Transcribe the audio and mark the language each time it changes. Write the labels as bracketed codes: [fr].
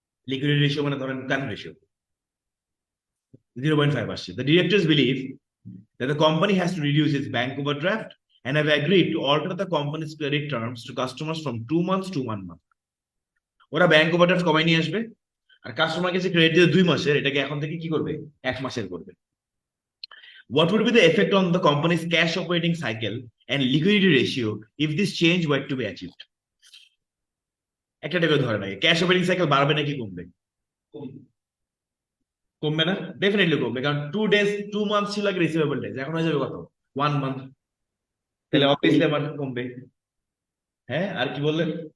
[bn] Liquidity ratio মানে ধরেন current ratio 0.5 আসছে। [en] The directors believe that the company has to reduce its bank overdraft and have agreed to alter the company's credit terms to customers from 2 months to 1 month. [bn] ওরা bank overdraft কমাই নিয়ে আসবে, আর customer কাছে credit দিয়ে 2 মাসের, এটাকে এখন থেকে কি করবে? 1 মাসের করবে। [en] What would be the effect on the company's cash operating cycle and liquidity ratio if this change were to be achieved? [bn] একটা টাকা ধরে নাই, ক্যাশ অপারেটিং সাইকেল বাড়বে নাকি কমবে? কমবে না? ডেফিনেটলি কমবে, কারণ 2 মান্থ ছিল আগে রিসিভেবল ডেজ, এখন হয়ে যাবে কত? 1 মান্থ, তাহলে অবভিয়াসলি আমার কমবে। হ্যাঁ, আর কি বললেন?